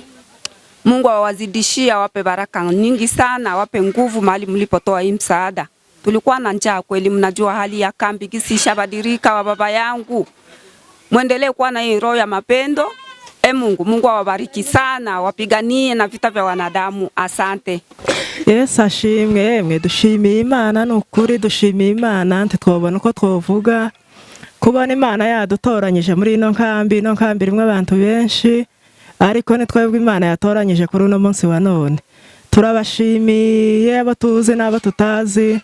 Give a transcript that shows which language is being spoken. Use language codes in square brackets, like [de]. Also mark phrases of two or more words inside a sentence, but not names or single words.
[sw] Mungu awazidishie, awape baraka nyingi sana, awape nguvu mahali mlipotoa hii msaada. Tulikuwa na njaa kweli, mnajua hali ya kambi gisi shabadilika. Wa baba yangu, muendelee kuwa na hii roho ya mapendo. Mungu awabariki sana, wapiganie na vita vya wanadamu. Asante. [rn] Yes, ashimwe. Mwe dushimiye Imana nukuri, dushimiye Imana. Twabona uko twovuga kubona Imana yadutoranyije muri ino nkambi rimwe abantu benshi, ariko ni twebwe Imana yatoranyije kuri uno munsi wa none. Turabashimiye abo tuzi n'abo tutazi.